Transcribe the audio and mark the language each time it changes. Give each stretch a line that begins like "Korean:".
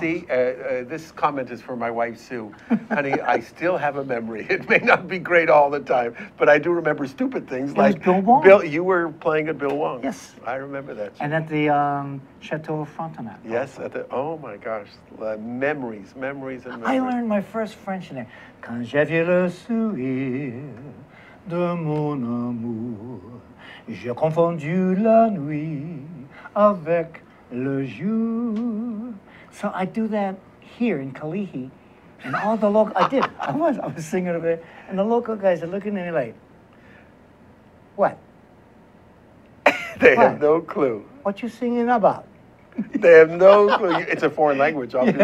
English: see, this comment is for my wife, Sue. Honey, I still have a memory. It may not be great all the time, but I do remember stupid things It was like Bill Wong. You were playing at Bill Wong. Yes. I remember that. And at the Chateau of Frontenac. Yes, also. oh my gosh, memories, memories and memories. I learned my first French in there.
French: Quand j'ai vu le sourire de mon amour, j'ai confondu la nuit avec le jour.
English: So I do that here in Kalihi, and all the local, I was singing over there, and the local guys are looking at me like, what? They What? have no clue. What you singing about? They have no clue. It's a foreign language, obviously.